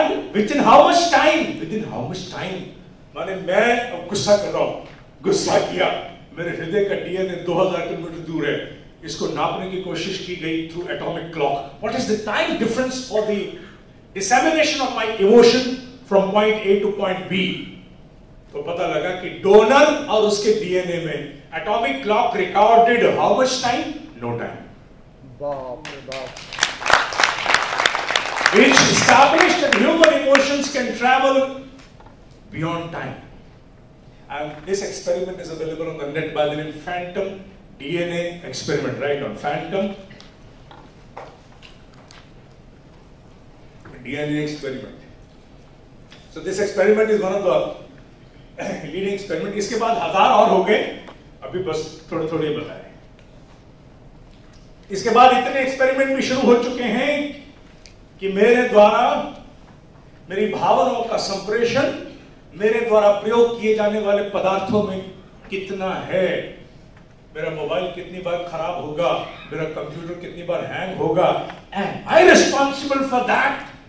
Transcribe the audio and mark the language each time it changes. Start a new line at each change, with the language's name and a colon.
English: and within how much time,
Hindi: माने मैं गुस्सा कर रहा हूं, गुस्सा किया, मेरे हृदय का डीएनए 2000 किलोमीटर दूर है, इसको नापने की कोशिश की गई
English: Through atomic clock. What is the time difference for the dissemination of my emotion from point A to point B?
Hindi: तो पता लगा कि डोनर और उसके डीएनए में
English: Atomic clock recorded how much time? No time.
Hindi: बाप रे बाप।
English: Which established that human emotions can travel beyond time. And this experiment is available on the net by the name Phantom DNA experiment. Right on Phantom DNA experiment. So this experiment is one of the leading experiment.
Hindi: इसके बाद 1000 और हो गए, अभी बस थोड़े बताए। इसके बाद इतने एक्सपेरिमेंट भी शुरू हो चुके हैं कि मेरे द्वारा मेरी भावनाओं का संप्रेषण मेरे द्वारा प्रयोग किए जाने वाले पदार्थों में कितना है, मेरा मोबाइल कितनी बार खराब होगा, मेरा कंप्यूटर कितनी बार हैंग होगा,
English: And I responsible for that?